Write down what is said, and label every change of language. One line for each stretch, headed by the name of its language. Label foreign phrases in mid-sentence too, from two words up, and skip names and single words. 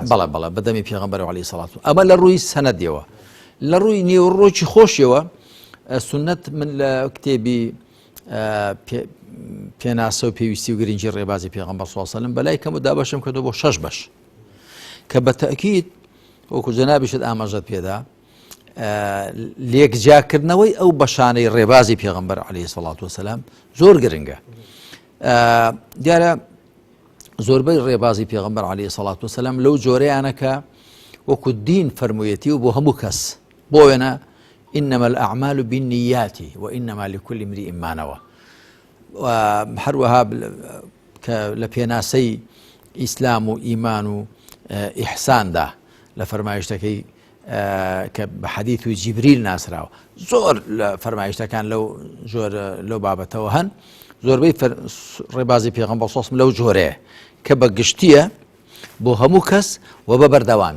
Central Kurdish: بەڵێ بەدەمی پێغەمبەر
Arabic: عەلەیهی سەڵات
Central Kurdish: ئەمە لە ڕووی سەنەدیەوە لە ڕووی نێوڕۆکی خۆشیەوە سونەت من لە کتێبی پێناسە و پێویستی و گرنگی ڕێبازی پێغەمبەر
Arabic: صلی الله علیه و سلم
Central Kurdish: بەلای کەم و دابەشم کردو بۆ 6 بەش کە بە تەکید وەکو جەنابیشت ئاماژەت پێدا لێکجاکردنەوەی ئەو بەشانەی ڕێبازی پێغەمبەر
Arabic: عەلەیهی سەڵات وەسەلام
Central Kurdish: زۆر گرنگە. دیارە زۆربەی ڕێبازی پێغەمبەر
Arabic: عەلەیهی سەڵات وەسەلام
Central Kurdish: لەو جۆرەیانە کە وەکو دین فەرموویەتی و بۆ هەموو کەس بۆ وێنە
Arabic: إنما الأعمال بالنيات وإنما لكل امرئ ما نوى.
Central Kurdish: هەروەها لە پێناسەی ئیسلام و ئیمان و ئیحساندا لە فەرمایشتەکەی کە بە حەدیث و جیبریل ناسراوە زۆر لە فەرمایشتەکان لەو بابەتەوە هەن زۆربەی ڕێبازی پێغەمبەر
Arabic: صلی الله علیه و سلم
Central Kurdish: لەو جۆرەیە کە بە گشتیە بۆ هەموو کەس و بە بەردەوامی.